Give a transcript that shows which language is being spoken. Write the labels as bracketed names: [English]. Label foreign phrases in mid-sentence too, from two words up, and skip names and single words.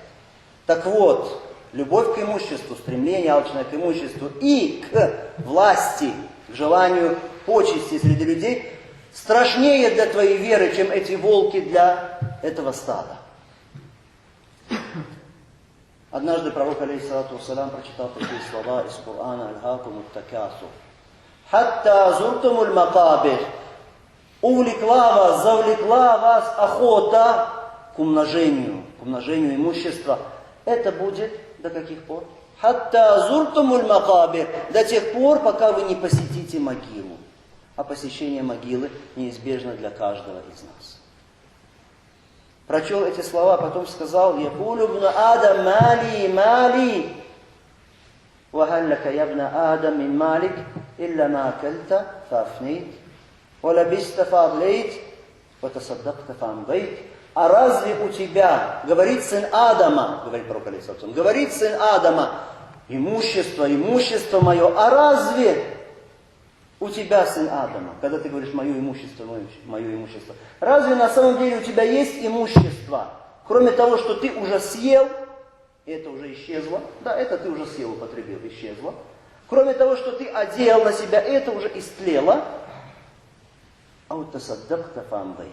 [Russian] Так вот, любовь к имуществу, стремление алчное к имуществу и к власти, к желанию почести среди людей страшнее для твоей веры, чем эти волки для этого стада. Однажды пророк, [Arabic] عليه الصلاة والسلام, [Russian] прочитал такие слова из Корана: [Arabic] «ألهاكم التكاثر حتى زرتم المقابر». [Russian] Увлекла вас, завлекла вас охота к умножению имущества. Это будет до каких пор? [Arabic] حتى زرتم المقابر, [Russian] до тех пор, пока вы не посетите могилу. А посещение могилы неизбежно для каждого из нас. Прочел эти слова, потом сказал: [Arabic] «يقول ابن آدم مالي مالي وهل لك يا ابن آدم من مالك إلا ما أكلت فأفنيت ولبست فأبليت وتصدقت فأمضيت». [Russian] А разве у тебя, говорит сын Адама, говорит пророк [Arabic] عليه الصلاة والسلام, [Russian] говорит сын Адама, имущество мое, а разве у тебя, сын Адама, когда ты говоришь мое имущество, разве на самом деле у тебя есть имущество, кроме того, что ты уже съел, и это уже исчезло, да, это ты уже съел, употребил, исчезло, кроме того, что ты одел на себя, это уже истлело, а вот [Arabic] تصدقت فأمضيت.